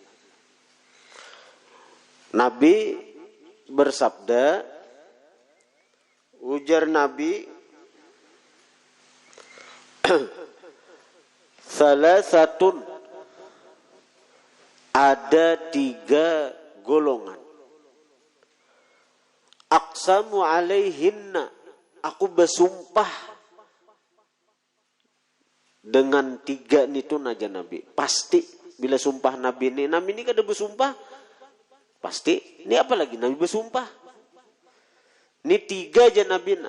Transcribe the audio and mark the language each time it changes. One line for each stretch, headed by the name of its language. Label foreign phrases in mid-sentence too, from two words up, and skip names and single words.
Banjar: Nabi bersabda, ujar Nabi, salasatun, ada 3 golongan.
Arabic: Aqsamu alaihinna,
Banjar: aku bersumpah dengan 3 itu naja Nabi. Pasti bila sumpah Nabi ini kada bersumpah, pasti.
Indonesian: Ini apa lagi Nabi bersumpah?
Banjar: Ini 3 aja Nabi nah.